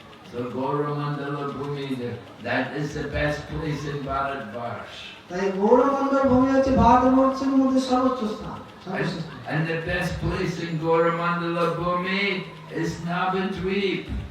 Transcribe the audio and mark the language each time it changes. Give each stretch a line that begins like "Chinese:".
English: So Gauramandala Bhumi, that is the best place in Bharatvarsh.
Bangla: তাই গৌরমণ্ডল ভূমি হচ্ছে ভারতবর্ষের মধ্যে সর্বোচ্চ স্থান, সর্বশ্রেষ্ঠ।
English: And the best place in Gauramandala Bhumi is Navadvip.